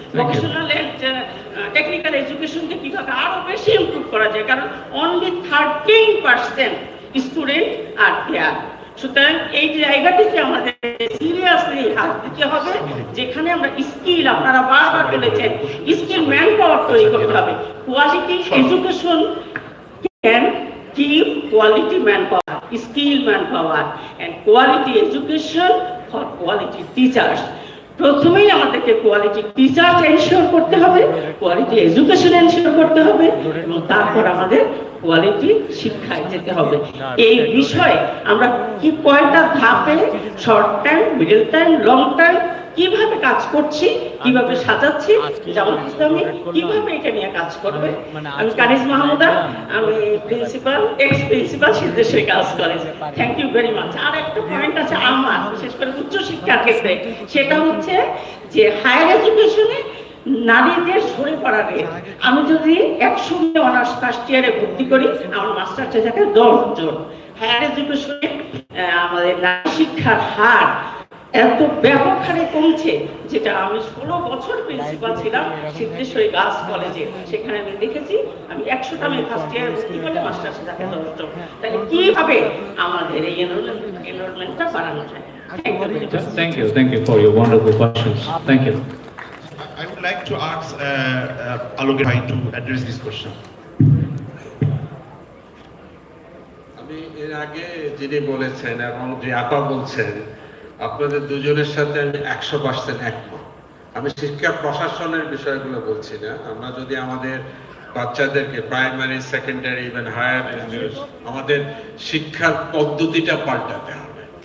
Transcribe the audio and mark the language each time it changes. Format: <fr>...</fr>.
<bn>Vocational and technical এডুকেশনকে কিভাবে আরো বেশি ইমপ্রুভ করা যায়, কারণ</bn> <en>Only 13% student are there.</en> <bn>সুতরাং এই জায়গাটিতে আমাদের সিরিয়াসলি হাত দিতে হবে, যেখানে আমরা স্কিল, আপনারা বারবার বলেছেন স্কিল ম্যান পাওয়ার তৈরি করতে হবে।</bn> <en>Quality education can give quality manpower, skilled manpower, and quality education for quality teachers.</en> <bn>প্রথমেই আমাদেরকে কোয়ালিটি টিচার এনশিওর করতে হবে, কোয়ালিটি এডুকেশন এনশিওর করতে হবে, এবং তারপর আমাদের কোয়ালিটি শিক্ষায় যেতে হবে। এই বিষয়ে আমরা কি কয়টা ধাপে, short time, middle time, long time, কিভাবে কাজ করছি, কিভাবে সাজাচ্ছি, জামাত ইসলামী কিভাবে এটা নিয়ে কাজ করবে। আমি কানিজ মাহমুদা, আমি principal, x principal Siddheshwari girls college.</bn> <en>Thank you very much.</en> <bn>আর একটা পয়েন্ট আছে আমার, বিশেষ করে উচ্চ শিক্ষার ক্ষেত্রে, সেটা হচ্ছে যে হায়ার এডুকেশনে নারীদের সরে পড়া রেট। আমি যদি 100 অনার্স ফার্স্ট ইয়ারে ভর্তি করি, আমার মাস্টার থাকে 10 জন। হায়ার এডুকেশনে আমাদের নারী শিক্ষার হার এত ব্যাপক হারে কমছে, যেটা আমি 16 বছর প্রিন্সিপাল ছিলাম সিদ্ধেশ্বরী গার্লস কলেজে, সেখানে আমি দেখেছি আমি 100টা মেয়ে ফার্স্ট ইয়ারে ভর্তি করলে মাস্টার থাকে 10 জন। তাহলে কিভাবে আমাদের এই এনরোলমেন্টটা বাড়ানো যায়?</bn> <en>Thank you for your wonderful questions. Thank you. I would like to ask Alok Bhai to address this question.</en> <bn>আমি এর আগে যিনি বলেছেন এবং যে আপা বলছেন, আপনাদের দুজনের সাথে আমি 100% একমত। আমি শিক্ষা প্রশাসনের বিষয়গুলো বলছি না। আমরা যদি আমাদের বাচ্চাদেরকে প্রাইমারি, সেকেন্ডারি, ইভেন হায়ার, আমাদের শিক্ষার পদ্ধতিটা পাল্টাতে হবে।</bn>